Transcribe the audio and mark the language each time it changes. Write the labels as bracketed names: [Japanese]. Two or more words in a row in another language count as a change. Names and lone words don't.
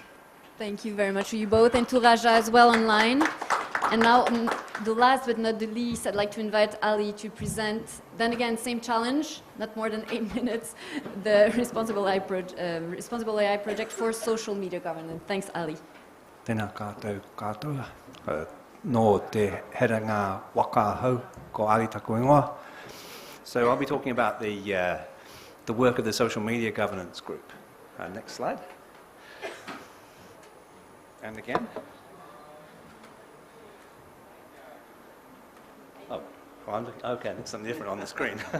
[English] Thank you very much to you both, and to Raja as well online. And now, the last but not the least, I'd like to invite Ali to present, then again, same challenge, not more than 8 minutes, the Responsible AI project for social media governance. Thanks, Ali. [Māori] Tēnā kātou katoa. Nō te heranga waka hau ko Ali taku ingoa. [English] So I'll be talking about the work of the Social Media Governance Group. Next slide. And again. Oh, well, okay, there's something different on the screen.